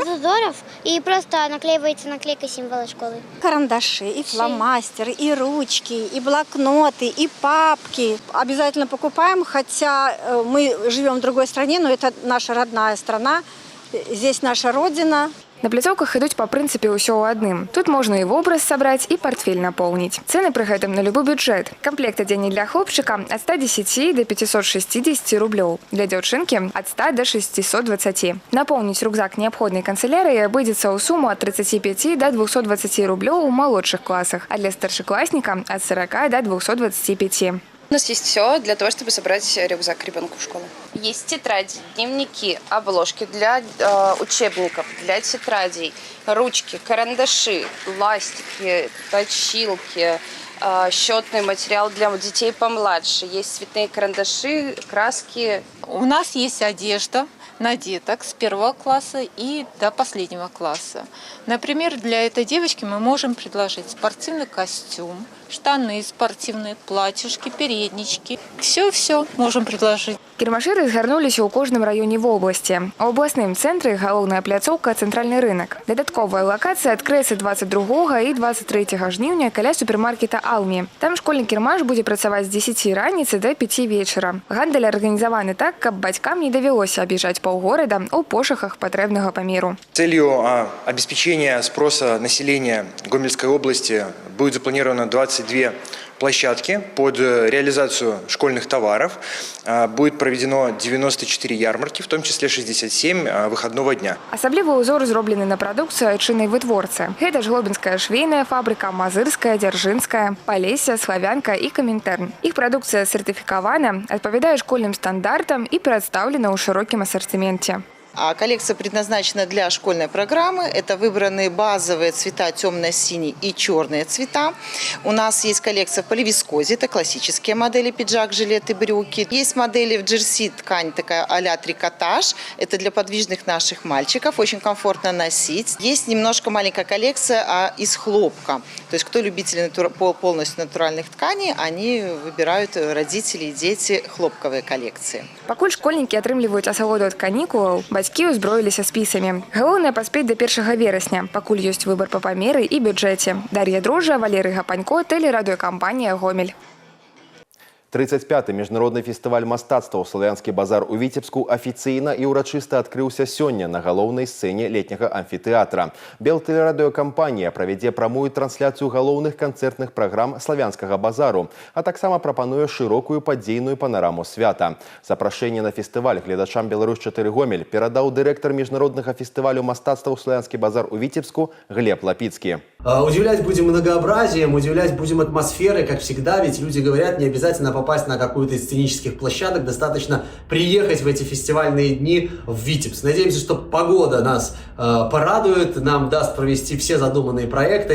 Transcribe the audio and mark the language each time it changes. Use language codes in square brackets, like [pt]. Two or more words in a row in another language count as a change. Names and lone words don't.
[ru] Без узоров. И просто наклеивается наклейка символа школы. Карандаши, и фломастеры, и ручки, и блокноты, и папки. Обязательно покупаем, хотя мы живем в другой стране, но это наша родная страна, здесь наша родина. [be] На пляцоўках ідуць па прынцыпе ўсё ў адным. Тут можна і вобраз сабраць, і партфель напоўніць. Цэны пры гэтым на любы бюджэт. Камплект адзення для хлопчыка ад 110 до 560 рублёў. Для дзяўчынкі ад 100 до 620. Напоўніць рюкзак неабходнай канцелярыі абыдзецца ў суму ад 35 до 220 рублёў у малодшых класах, а для старшакласніка ад 40 до 225. [ru] У нас есть все для того, чтобы собрать рюкзак ребенку в школу. Есть тетради, дневники, обложки для учебников, для тетрадей, ручки, карандаши, ластики, точилки, счетный материал для детей помладше. Есть цветные карандаши, краски, У нас есть одежда на деток с 1 класса и до последнего класса. Например, для этой девочки мы можем предложить спортивный костюм, штаны спортивные, платьюшки, переднички. Все можем предложить. [be] Кірмашы разгарнуліся ў кожным раёне вобласці. У абласным цэнтры галоўная пляцоўка «Цэнтральны рынок». Дадатковая лакацыя адкрыецца 22 і 23 жніўня каля супермаркета «Алми». Там школьны кірмаш будзе працаваць з 10 раніцы до 5 вечара. Гандаль арганізаваны так, каб бацькам не давялося аб'язджаць паўгорада ў пошуках патрэбнага памеру. [ru] Целью обеспечения спроса населения Гомельской области будет запланировано 22 площадки под реализацию школьных товаров. Будет проведено 94 ярмарки, в том числе 67 выходного дня. [be] Асаблівы ўзор зроблены на прадукцыю айчыннай вытворцы. Гэта жлобінская швейная фабрика, мазырская, дзяржынская, Полесье, Славянка и Коминтерн. [ru] Их продукция сертификована, отповедает школьным стандартам и представлена в широком ассортименте. А коллекция предназначена для школьной программы. Это выбраны базовые цвета темно-синий и черные цвета. У нас есть коллекция в поливискозе. Это классические модели: пиджак, жилеты, брюки. Есть модели в джерси, ткань такая а-ля трикотаж. Это для подвижных наших мальчиков. Очень комфортно носить. Есть немножко маленькая коллекция из хлопка. То есть кто любители полностью натуральных тканей, они выбирают, родители и дети, хлопковые коллекции. [be] Пакуль школьники атрымліваюць асалоду ад канікулаў, бацькі ўзброіліся спісамі. Галоўнае паспець до 1 верасня, пакуль ёсць выбор па памеры і бюджэце. Дар'я Дрожжа, Валерый Гапанько, тэлерадыёкампанія «Гомель». 35-й міжнародны фестываль мастацтва «Славянскі базар» у Віцебску афіцыйна і ўрачыста адкрыўся сёння на галоўнай сцэне летняга амфітэатра. Белтэлерадыёкампанія правядзе прамую трансляцыю галоўных канцэртных праграм «Славянскага базару», а таксама прапануе шырокую падзейную панараму свята. Запрашэнне на фестываль гледачам «Беларусь-4 Гомель» перадаў дырэктар міжнароднага фестывалю мастацтва «Славянскі базар» у Віцебску Глеб Лапицкий. [ru] Удивлять будем многообразием, удивлять будем атмосферой, как всегда, ведь люди говорят, не обязательно попасть на какую-то из сценических площадок, достаточно приехать в эти фестивальные дни в Витебск. Надеемся, что погода нас порадует, нам даст провести все задуманные проекты.